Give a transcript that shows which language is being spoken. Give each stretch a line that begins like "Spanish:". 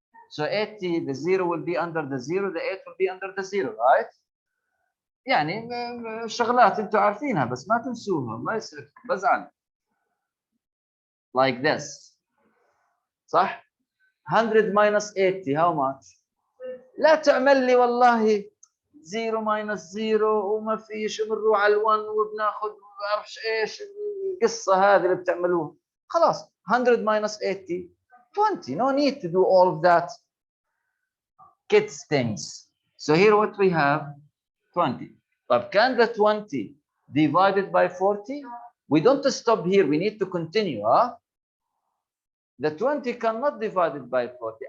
English: So 80, the 0 will be under the 0, the 8 will be under the 0, right?
Arabic: يعني شغلات انتوا عارفينها بس ما تنسوها الله يسعدكم بزعل.
English: Like this.
Arabic: صح؟
English: 100 minus 80, how much?
Arabic: لا تعمل لي والله 0 minus 0 وما فيش وبنروح على ال1 وبناخذ ما بعرفش ايش القصه هذه اللي بتعملوها. خلاص 100 minus 80 20.
English: No need to do all of that kids things. So here what we have 20. But can the 20 divided by 40? We don't stop here. We need to continue. Huh? The 20 cannot divide it by 40.